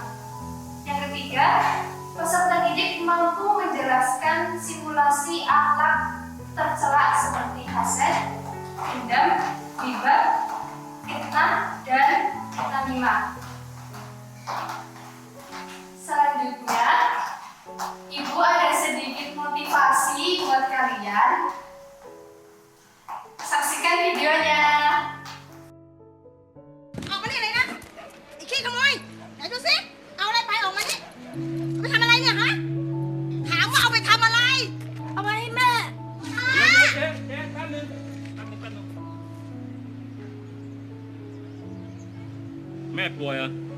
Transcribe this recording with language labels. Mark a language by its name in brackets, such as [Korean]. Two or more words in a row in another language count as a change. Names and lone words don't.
[Indonesian] Yang ketiga, peserta didik mampu menjelaskan simulasi akhlak tercela seperti hasad, dendam, ghibah, fitnah, dan namimah. Selanjutnya, Ibu ada sedikit motivasi buat kalian. Saksikan videonya. [Thai] ออกมานี่เลยนะไอ้ขี้ขโมยไหนดูสิเอาอะไรไปออกมานี่เอาไปทำอะไรเนี่ยฮะถามว่าเอาไปทำอะไรเอาไปให้แม่ฮะ เจ๊แป๊บนึงแม่ป่วยเหรอ